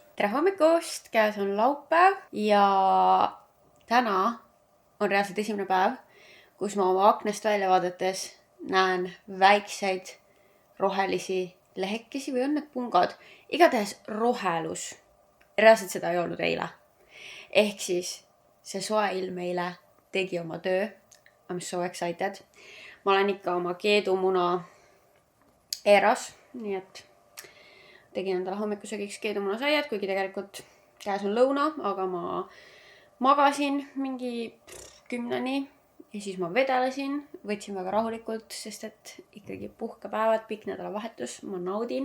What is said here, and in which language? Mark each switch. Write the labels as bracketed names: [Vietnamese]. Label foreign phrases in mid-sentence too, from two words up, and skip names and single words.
[Estonian] Tere hommikust, käes on laupäev ja täna on reaalselt esimene päev, kus ma oma aknast välja vaadates näen väikseid rohelisi lehekesi või on need pungad. Igatahes rohelus. Reaalselt seda ei olnud eile. Ehk siis see soe ilm eile tegi oma töö. [English] I'm so excited. [Estonian] Ma olen ikka oma keedumuna eras, nii et tegin endale hommikusöögiks keedumuna saiad, kuigi tegelikult käes on lõuna, aga ma magasin mingi 10-ni ja siis ma vedelesin, võtsin väga rahulikult, sest et ikkagi puhkepäevad, pikk nädalavahetus, ma naudin.